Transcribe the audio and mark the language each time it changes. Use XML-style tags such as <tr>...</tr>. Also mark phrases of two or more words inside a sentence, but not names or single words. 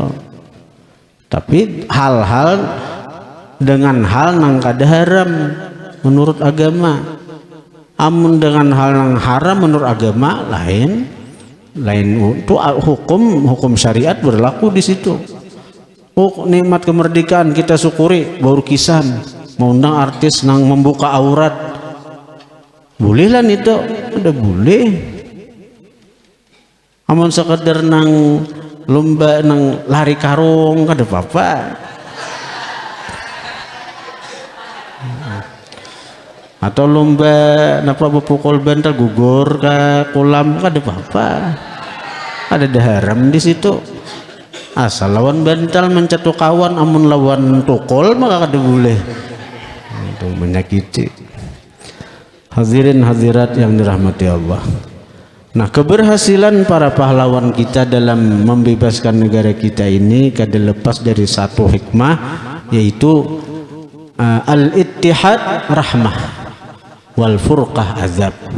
<bjn>Tapi hal-hal dengan hal nang kada haram menurut agama, amun dengan hal yang haram menurut agama lain itu hukum syariat berlaku di situ. Oh, nikmat kemerdekaan kita syukuri, baru kisan mau undang artis nang membuka aurat, boleh lah itu, udah boleh. Amun sekedar nang lomba nang lari karung kada apa-apa. Atau lomba napa pukul bantal gugur ke kolam kada apa-apa. Ada haram di situ. Asal lawan bantal mencetuk kawan, amun lawan tukul maka kada boleh. Itu menyakiti.</bjn> <id>Hadirin hadirat yang dirahmati Allah.</id> <bjn>Nah, keberhasilan para pahlawan kita dalam membebaskan negara kita ini kada lepas dari satu hikmah, yaitu</bjn> <ar>al-ittihad rahmah wal furqah azab.</ar>